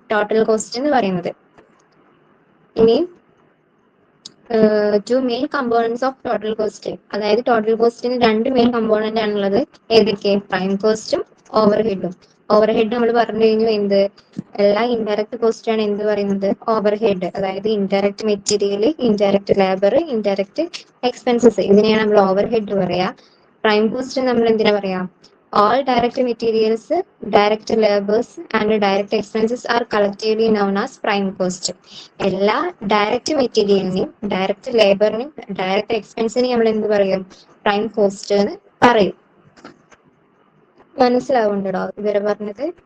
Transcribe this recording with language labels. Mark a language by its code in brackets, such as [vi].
[ml] Total cost എന്ന് പറയുന്നത്. ഇനി [en] two main components of total cost, [ml] അതായത് ടോട്ടൽ കോസ്റ്റിന് രണ്ട് മെയിൻ കമ്പോണന്റ് ആണുള്ളത്. ഏതൊക്കെ? പ്രൈം കോസ്റ്റും ഓവർ ഹെഡും. ഓവർ ഹെഡ് നമ്മൾ പറഞ്ഞു കഴിഞ്ഞു എന്ത്? എല്ലാ ഇൻഡയറക്റ്റ് കോസ്റ്റ് ആണ് എന്ത് പറയുന്നത്? Over head. അതായത് indirect material, indirect labour, indirect expenses, ഇതിനെയാണ് നമ്മൾ ഓവർ ഹെഡ് പറയാ. പ്രൈം കോസ്റ്റ് നമ്മൾ എന്തിനാ പറയാ? [en] All direct materials, direct labors and direct expenses are collectively known as prime cost. [ml] എല്ലാ ഡയറക്റ്റ് മെറ്റീരിയലിനെയും ഡയറക്റ്റ് ലേബറിനെയും ഡയറക്റ്റ് എക്സ്പെൻസിനെയും നമ്മൾ എന്ത് പറയും? പ്രൈം കോസ്റ്റ് എന്ന് പറയും. മനസ്സിലാവുന്നുണ്ടോ ഇവരെ പറഞ്ഞത്?